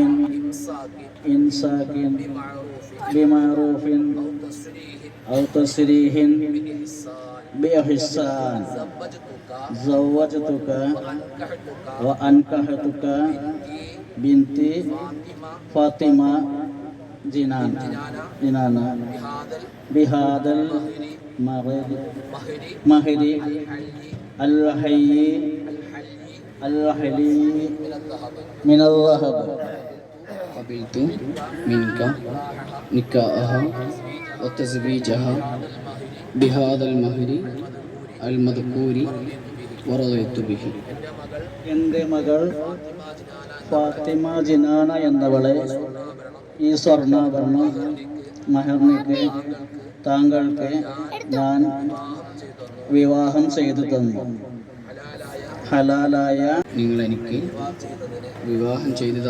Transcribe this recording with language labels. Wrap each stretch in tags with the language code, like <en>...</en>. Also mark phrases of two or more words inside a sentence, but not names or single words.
<ar>بنتي فاطمة جنانة بهذا المهر الحي من الذهب قبلت منك نكاحها وتزويجها بهذا المهر المذكور ورضيت به.</ar> <ml>എൻ്റെ മകൾ ഫാത്തിമ ജിനാന എന്നവളെ ഈ സ്വർണ്ണാഭരണം മഹറിന് താങ്കൾക്ക് ഞാൻ വിവാഹം ചെയ്തു തന്നു. ഹലാലായ നിങ്ങൾ എനിക്ക് വിവാഹം ചെയ്തു തന്നു.</ml>